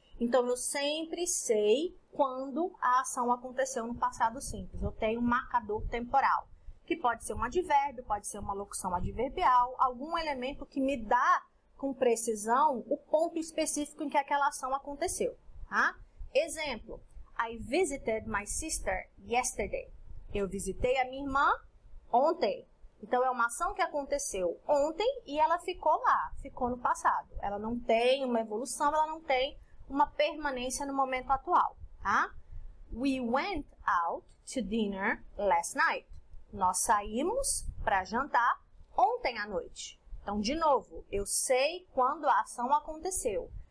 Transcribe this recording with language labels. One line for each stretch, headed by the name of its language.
Portuguese: Então, eu sempre sei quando a ação aconteceu no passado simples. Eu tenho um marcador temporal, que pode ser um advérbio, pode ser uma locução adverbial, algum elemento que me dá com precisão o ponto específico em que aquela ação aconteceu, tá?
English: Exemplo, I visited my sister yesterday.
Portuguese: Eu visitei a minha irmã ontem. Então, é uma ação que aconteceu ontem e ela ficou lá, ficou no passado. Ela não tem uma evolução, ela não tem uma permanência no momento atual, tá?
English: We went out to dinner last night.
Portuguese: Nós saímos para jantar ontem à noite. Então, de novo, eu sei quando a ação aconteceu.